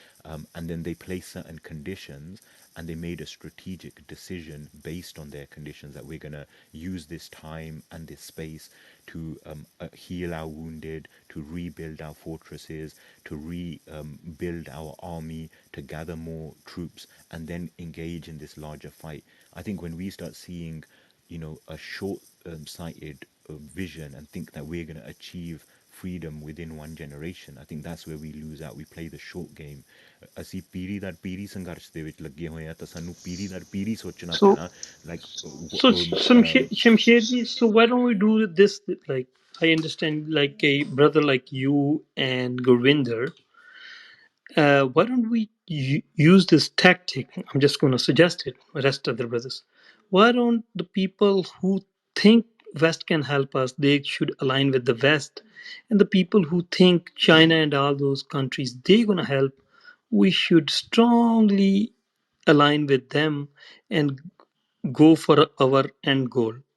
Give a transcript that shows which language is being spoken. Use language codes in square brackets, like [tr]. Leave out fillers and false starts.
[en] And then they placed certain conditions, and they made a strategic decision based on their conditions that we're going to use this time and this space to heal our wounded, to rebuild our fortresses, to rebuild our army, to gather more troops, and then engage in this larger fight. I think when we start seeing, a short-sighted vision and think that we're going to achieve freedom within one generation, I think that's where we lose out. We play the short game. [pa] ਅਸੀਂ ਪੀੜ੍ਹੀ ਦਰ ਪੀੜ੍ਹੀ ਸੰਘਰਸ਼ ਦੇ ਵਿੱਚ ਲੱਗੇ ਹੋਏ ਆ, ਤਾਂ ਸਾਨੂੰ ਪੀੜ੍ਹੀ ਦਰ ਪੀੜ੍ਹੀ ਸੋਚਣਾ [en] So, [pa] ਪੈਣਾ, like [en] so Shamsherji, so why don't we do this? Like, I understand, like a brother like you and Gurvinder, why don't we use this tactic? I'm just going to suggest it. The rest of the brothers, why don't the people who think West can help us, they should align with the West, and the people who think China and all those countries they're going to help, we should strongly align with them and go for our end goal.